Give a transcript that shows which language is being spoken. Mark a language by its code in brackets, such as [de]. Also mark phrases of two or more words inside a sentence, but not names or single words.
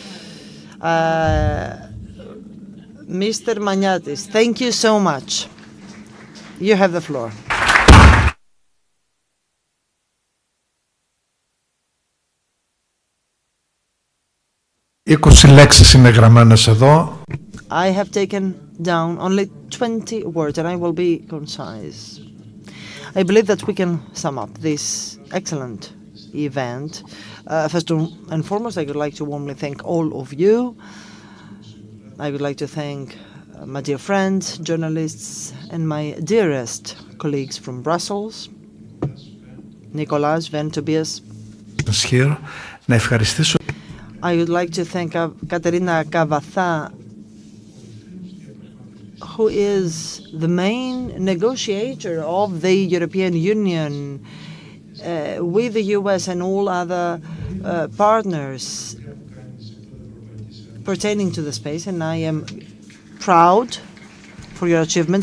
[en] Mr. Maniatis, thank you so much. You have the floor. [el] 20 λέξεις είναι γραμμένες εδώ. [en] I have taken down only 20 words, and I will be concise. I believe that we can sum up this excellent event. First and foremost, I would like to warmly thank all of you. I would like to thank my dear friends, journalists, and my dearest colleagues from Brussels, Nicolas, Sven, Tobias. [el] Να ευχαριστήσω. [en] I would like to thank Katerina Kavatha, who is the main negotiator of the European Union with the US and all other partners pertaining to the space, and I am proud for your achievements.